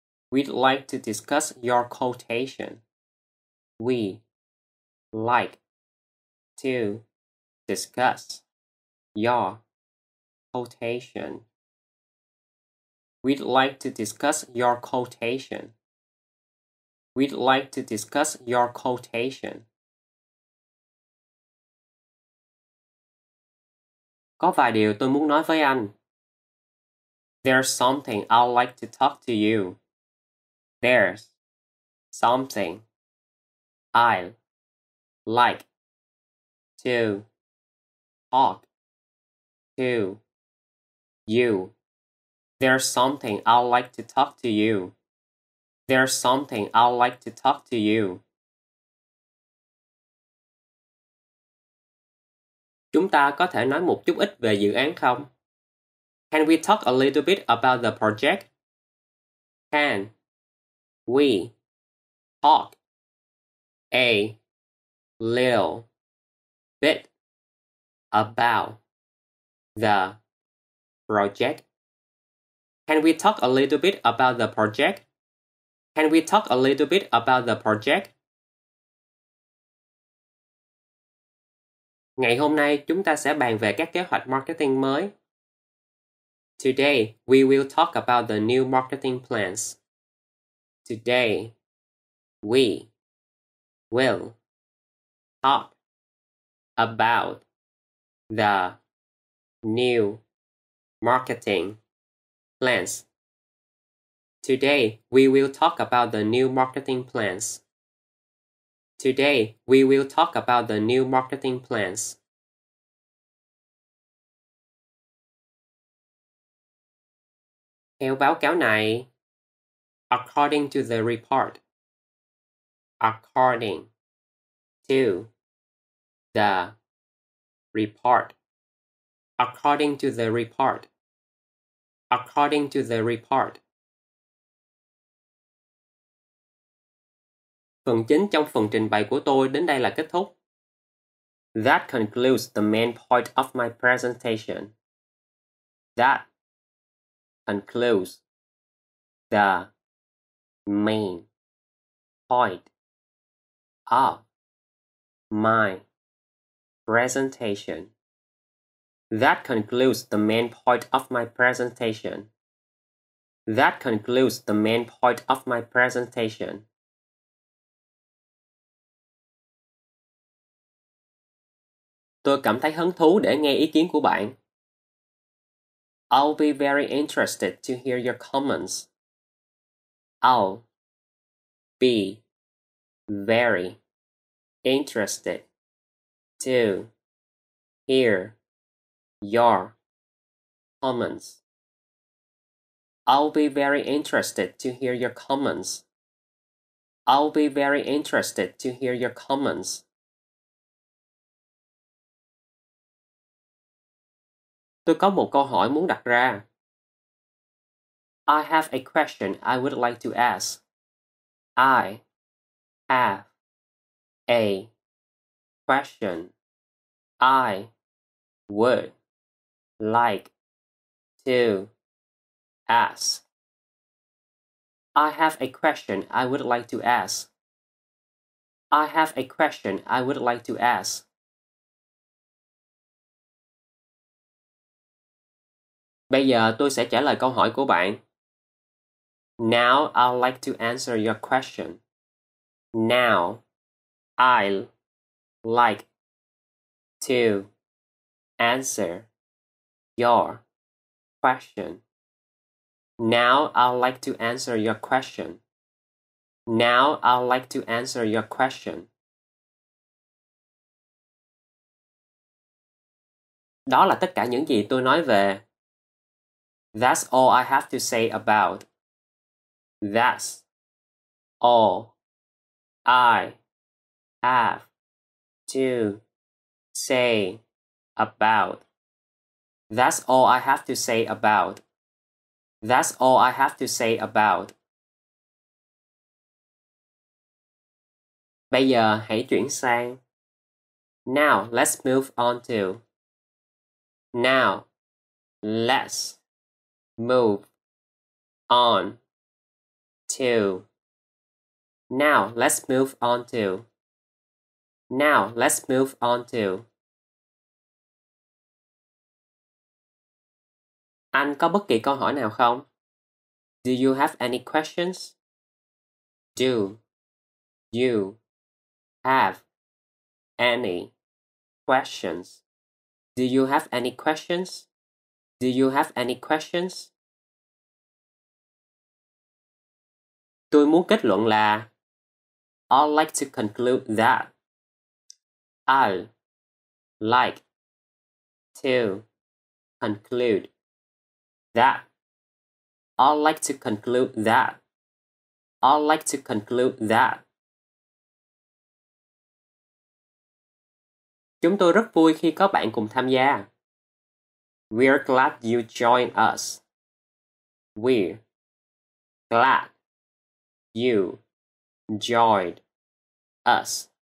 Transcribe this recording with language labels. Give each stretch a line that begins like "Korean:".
English: We'd like to discuss your quotation. We like to discuss your quotation. We'd like to discuss your quotation. We'd like to discuss your quotation.
Vietnamese: Có vài điều tôi muốn nói với anh.
English: There's something I'd like to talk to you. There's something I'd like to talk to you. There's something I'd like to talk to you. There's something I'd like to talk to you.
Vietnamese: Chúng ta có thể nói một chút ít về dự án không?
English: Can we talk a little bit about the project? Can we talk a little bit about the project? Can we talk a little bit about the project? Can we talk a little bit about the project?
Vietnamese: Ngày hôm nay chúng ta sẽ bàn về các kế hoạch marketing mới.
English: Today we will talk about the new marketing plans. Today we will talk about the new marketing plans. Today we will talk about the new marketing plans. Today we will talk about the new marketing plans.
Vietnamese: Theo báo cáo này,
English: according to the report. According to the report. According to the report. According to the report.
Vietnamese: Phần chính trong phần trình bày của tôi đến đây là kết thúc.
English: That concludes the main point of my presentation. That concludes the main point of my presentation. That concludes the main point of my presentation. That concludes the main point of my presentation.
Vietnamese: Tôi cảm thấy hứng thú để nghe ý kiến của bạn.
English: I'll be very interested to hear your comments. I'll be very interested to hear your comments. I'll be very interested to hear your comments. I'll be very interested to hear your comments.
Vietnamese: Tôi có một câu hỏi muốn đặt ra.
English: I have a question I would like to ask. I have a question I would like to ask. I have a question I would like to ask. I have a question I would like to ask.
Vietnamese: Bây giờ tôi sẽ trả lời câu hỏi của bạn.
English: Now I'd like to answer your question. Now I'd like to answer your question. Now I'd like to answer your question. Now I'd like to answer your question.
Vietnamese: Đó là tất cả những gì tôi nói về.
English: That's all I have to say about. That's all I have to say about. That's all I have to say about. That's all I have to say about.
Vietnamese: Bây giờ hãy chuyển sang.
English: Now let's move on to. Now let's move on to. Now let's move on to. Now let's move on to.
Vietnamese: Anh có bất kỳ câu hỏi nào không?
English: Do you have any questions? Do you have any questions? Do you have any questions? Do you have any questions?
Vietnamese: Tôi muốn kết luận là
English: I'd like to conclude that. I'd like to conclude that. I'd like to conclude that. I'd like to conclude that.
Vietnamese: Chúng tôi rất vui khi có bạn cùng tham gia.
English: We're glad you joined us. We're glad you joined us.